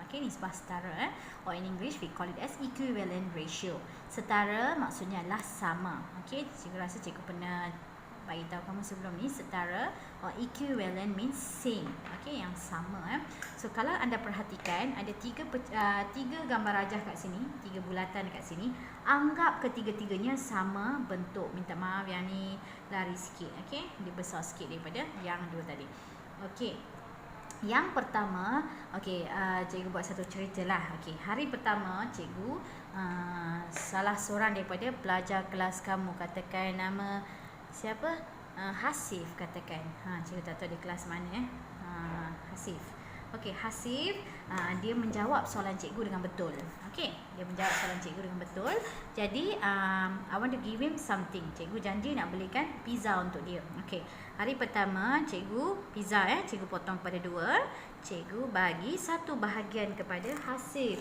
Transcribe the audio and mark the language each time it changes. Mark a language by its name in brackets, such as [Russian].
[English] Okey, nisbah setara or in English we call it as equivalent ratio. [Malay] Setara maksudnya adalah sama. Okey, cikgu rasa cikgu pernah bagi tahu kamu sebelum ni. [English] Setara or equivalent means same. [Malay] Okey, yang sama. So kalau anda perhatikan ada tiga gambar rajah kat sini, 3 bulatan dekat sini. Anggap ketiga-tiganya sama bentuk. Minta maaf yang ni lari sikit. Okey, dia besar sikit daripada yang 2 tadi. Okey, yang pertama, okey, cikgu buat satu cerita lah. Okey, hari pertama cikgu salah seorang daripada pelajar kelas kamu, katakan nama siapa? Hasif katakan. Cikgu tak tahu di kelas mana Hasif. Okey, Hasif dia menjawab soalan cikgu dengan betul. Okey, dia menjawab soalan cikgu dengan betul. [English] Jadi I want to give him something. [Malay] Cikgu janji nak belikan pizza untuk dia. Okey. Hari pertama cikgu pizza cikgu potong kepada 2. Cikgu bagi satu bahagian kepada Hasif.